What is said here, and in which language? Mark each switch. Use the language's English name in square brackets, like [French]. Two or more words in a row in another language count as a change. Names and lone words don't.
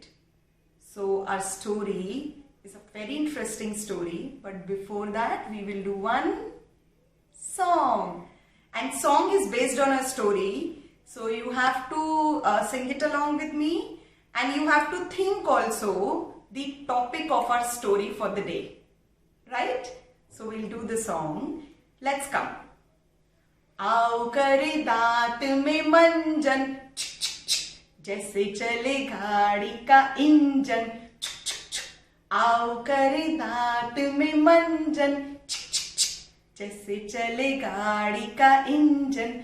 [English] So our story is a very interesting story, but before that we will do one song. And song is based on a story, so you have to sing it along with me. And you have to think also the topic of our story for the day. Right? So we'll do the song. Let's come. [Hindi] आओ करे दांत में मंजन, जैसे चले गाड़ी का इंजन. आओ करे दांत में मंजन, जैसे चले गाड़ी का इंजन.